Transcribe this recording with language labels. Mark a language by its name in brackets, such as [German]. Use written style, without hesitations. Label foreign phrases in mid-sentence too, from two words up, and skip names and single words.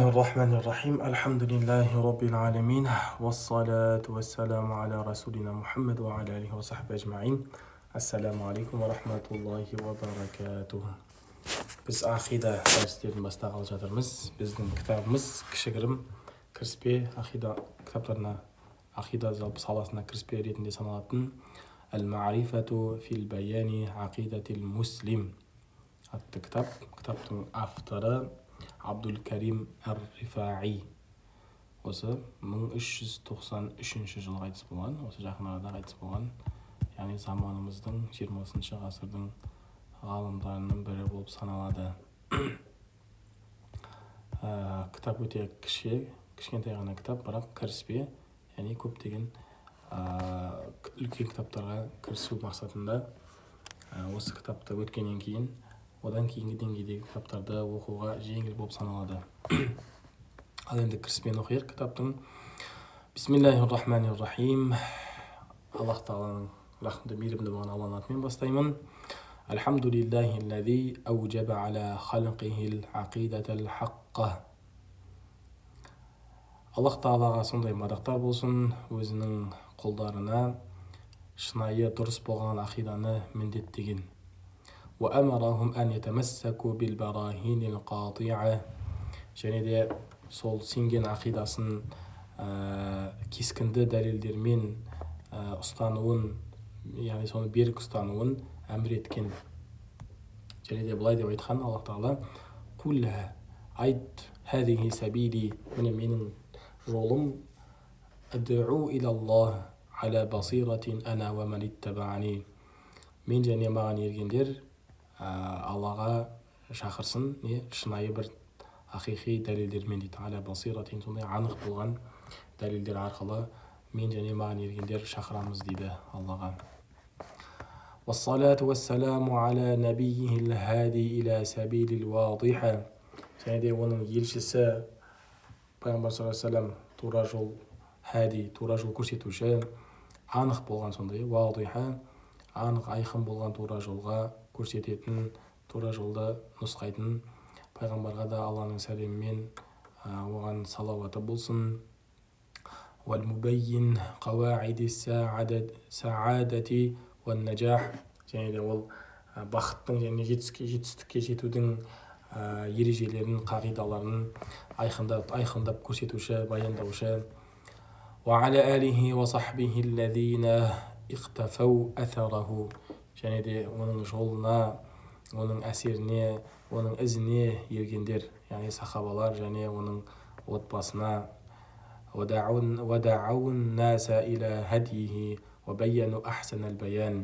[Arabic] بسم الله الرحمن الرحيم. الحمد لله رب العالمين. والصلاة والسلام على رسولنا محمد وعلى آله وصحبه أجمعين. السلام عليكم ورحمة الله وبركاته. [Kazakh] Біз ақида дәрістерін бастағалы жатырмыз. Біздің кітабымыз кішігірім кіріспе ақида кітаптарына, ақида жалпы саласына кіріспе ретінде саналатын Әл-Ма'рифату фил баяни ақидатил муслим атты кітап. Кітаптың авторы Абдул Карим Ар-Рифаи. Осы 1393 жылы қайтыс болған, осы жақын арада қайтыс болған, яғни заманымыздың 20 ғасырдың ғалымдарының бірі болып саналады. Кітап өте кішкентай ғана кітап, бірақ кіріспе, яғни көптеген үлкен кітаптарға кірісу мақсатында осы кітапты өткеннен кейін одан кейінгі деңгейдегі кітаптарды оқуға жеңіл болып саналады. Ал енді кіріспен оқиық кітаптың. [Arabic] بسم الله الرحمن الرحيم. [Kazakh] Аллах тағаланың рахымды, мейірімді болған Алланың атымен бастаймын. [Arabic] الحمد لله الذي أوجب على خلقه العقيدة الحقة. [Kazakh] Аллах тағалаға сондай мадақтар болсын, өзінің құлдарына шынайы дұрыс болған ақиданы міндеттеген. [Arabic] وأمرهم أن يتمسكوا بالبراهين القاطعة. [Kazakh] және де сол сенген ақидасын кескінді дәлелдермен ұстануын, яғни соны берік ұстануын әмір еткен. және де былай деп айтқан Аллах тағала: «Құл айт [Arabic] هذه سبيلي, [Kazakh] міне менің жолым, [Arabic] أدعو إلى الله على بصيرة أنا ومن اتبعني». [Kazakh] Мен және маған ергендер Аллаға шақырсын, шынайы бір ақиқи дәлелдермен дейді. [Arabic] على بصيرة, [Kazakh] сондай анық болған дәлелдер арқылы мен және маған ергендер шақырамыз дейді Аллаға. [Arabic] والصلاة والسلام على نبيه الهادي إلى السبيل الواضح. [Kazakh] және де оның елшісі пайғамбар [Arabic] صلى الله عليه وسلم [Kazakh] тура жол хади, тура жол көрсетуші, анық болған, сондай вадиха, анық айқын болған тура жолға көрсететін, тура жолды нұсқайтын пайғамбарға да Алланың сәлемімен оған салауаты болсын. [Arabic] والمبين قواعد السعادة والنجاح. [Kazakh] және де ол бақыттың және жетістікке жетудің ережелерін, қағидаларын айқындап көрсетуші, баяндаушы. [Arabic] وعلى آله وصحبه الذين اقتفوا أثره. [Kazakh] және де оның жолына, оның әсеріне, оның ізіне ергендер, яғни сахабалар және оның отбасына. [Arabic] وَدَعَوُا النَّاسَ إِلَى هَدْيِهِ وَبَيَّنُوا أَحْسَنَ الْبَيَانِ.